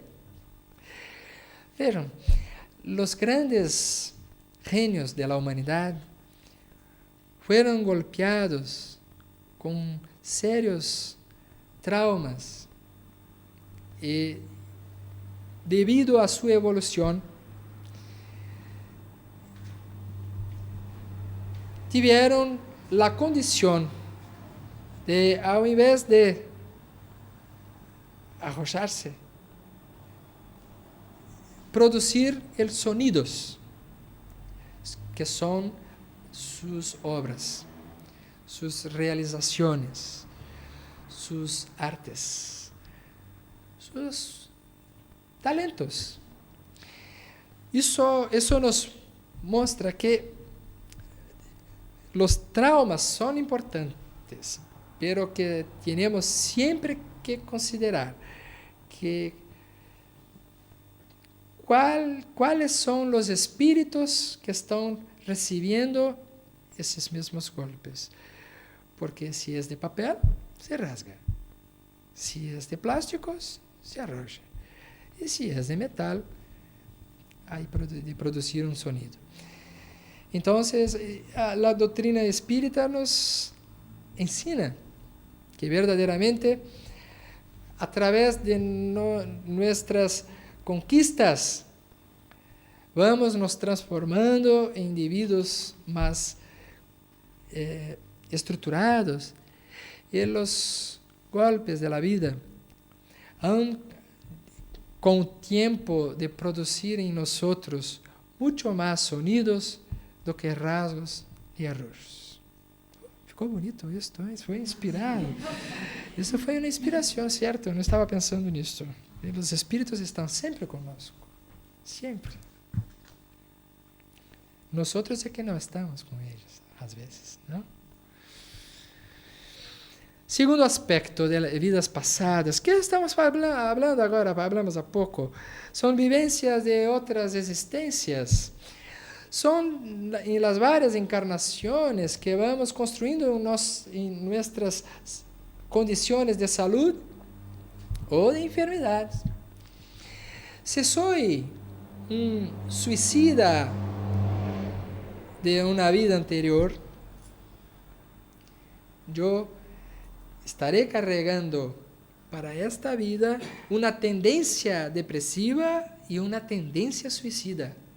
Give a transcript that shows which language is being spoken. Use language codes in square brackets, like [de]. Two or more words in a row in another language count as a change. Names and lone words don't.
[es] Vejam, los grandes genios de la humanidad fueron golpeados con serios traumas y debido a su evolución tuvieron la condición de, [pt] ao invés de arrojarse, [es] producir os sonidos que são sus obras, sus realizaciones, sus artes, sus talentos. [pt] Isso nos mostra que [es] los traumas son importantes, pero que tenemos siempre que considerar que cuáles son los espíritus que están recibiendo esos mismos golpes. Porque si es de papel, se rasga. Si es de plásticos, se arroja. Y si es de metal, hay de producir un sonido. Entonces, la doctrina espírita nos ensina que verdaderamente a través de nuestras conquistas vamos nos transformando en individuos más estructurados y los golpes de la vida han con tiempo de producir en nosotros mucho más sonidos [pt] do que rasgos e erros. Ficou bonito isso, foi inspirado. Isso foi uma inspiração, certo? Eu não estava pensando nisso. Os espíritos estão sempre conosco. Sempre. Nós é que não estamos com eles, às vezes, não? Segundo aspecto de vidas passadas, que estamos falando agora, hablamos há pouco, são vivências de outras existências. [es] son en las varias encarnaciones que vamos construyendo en nuestras condiciones de salud o de enfermedades. Si soy un suicida de una vida anterior, yo estaré cargando para esta vida una tendencia depresiva y una tendencia suicida.